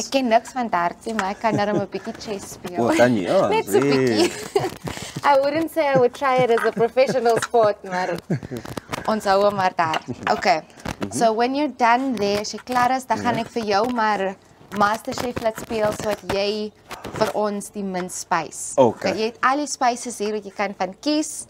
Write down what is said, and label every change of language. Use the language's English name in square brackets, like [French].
[Afrikaans] Ek ken niks van darts nie, maar ek kan darm 'n bietjie chess speel. Oh, kan jy? Oh, Net so 'n bietjie. [English] I wouldn't say I would try it as a professional sport, [Afrikaans] maar ons hou hom maar daar. [English] Okay. So when you're done there, [Afrikaans] as jy klaar is, dan gaan ek vir jou maar MasterChef laat speel sodat jy vir ons die minst spice. [English] Okay. [Afrikaans] Jy het al die spices hier wat jy kan van kies.